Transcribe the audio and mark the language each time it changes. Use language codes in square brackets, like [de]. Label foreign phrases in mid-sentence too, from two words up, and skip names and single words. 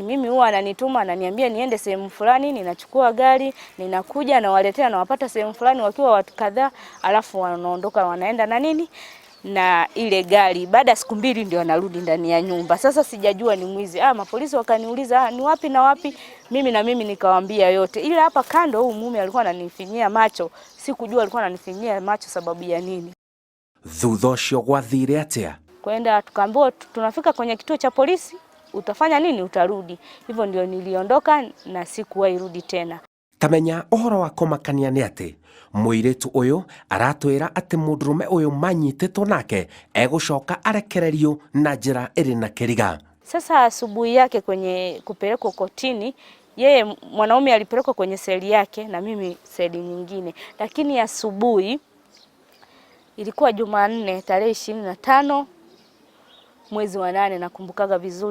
[sw] Mimi huwa ananituma, ananiambia niende sehemu fulani, ninachukua gari, ninakuja na waletea, na wapata sehemu fulani wakiwa watu kadhaa, alafu wanaondoka wanaenda na ile gari. Baada ya siku 2 ndio wanarudi ndani ya nyumba. Sasa sijajua ni mwizi. Mapolisi wakaniuliza ni wapi na wapi? Mimi nikawaambia yote. Ila hapa kando huyu mume alikuwa ananifinyia macho. Sikujua alikuwa ananifinyia macho sababu ya nini. [ki] Thutha ucio gwathire atia? [sw] Kwenda tukaambiwa tunafika kwenye kituo cha polisi, utafanya nini? Utarudi. Hivyo ndio niliondoka na sikuwahi rudi tena. [ki] Tamenya uhoro wa kumakania ni ati muiritu uyu aratwira ati mundurume uyu manyititwo nake egucoka arekererio na njira iri na kiriga. [sw] Sasa asubuhi yake kwenye kupelekwa kotini, yeye mwanaume alipelekwa kwenye seli yake na mimi seli nyingine. Lakini asubuhi ilikuwa Jumanne tarehe 25 mwezi wa 8, nakumbukaga vizuri.